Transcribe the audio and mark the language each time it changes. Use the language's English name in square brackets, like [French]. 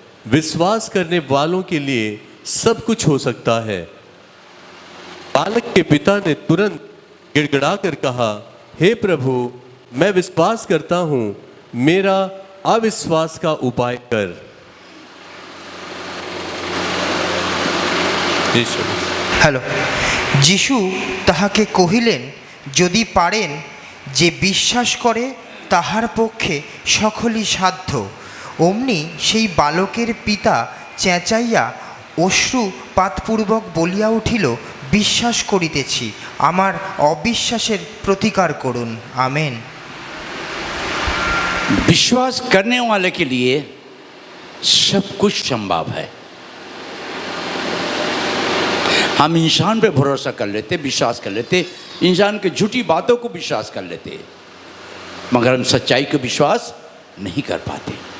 [Hindi] विश्वास करने वालों के लिए सब कुछ हो सकता है। बालक के पिता ने तुरंत गिड़गिड़ाकर कहा, हे प्रभु, मैं विश्वास करता हूं, मेरा अविश्वास का उपाय कर। [Bangla] হ্যালো, যিশু তাহাকে কহিলেন, যদি পারেন, যে বিশ্বাস করে তাহার পক্ষে সকলই সাধ্য। অমনি সেই বালকের পিতা চেঁচাইয়া অশ্রুপাতপূর্বক বলিয়া উঠিল, বিশ্বাস করিতেছি, আমার অবিশ্বাসের প্রতিকার করুন। আমেন। [Hindi] विश्वास करने वाले के लिए सब कुछ संभव है। हम इंसान पे भरोसा कर लेते, विश्वास कर लेते, इंसान की झूठी बातों को विश्वास कर लेते, मगर हम सच्चाई को विश्वास नहीं कर पाते।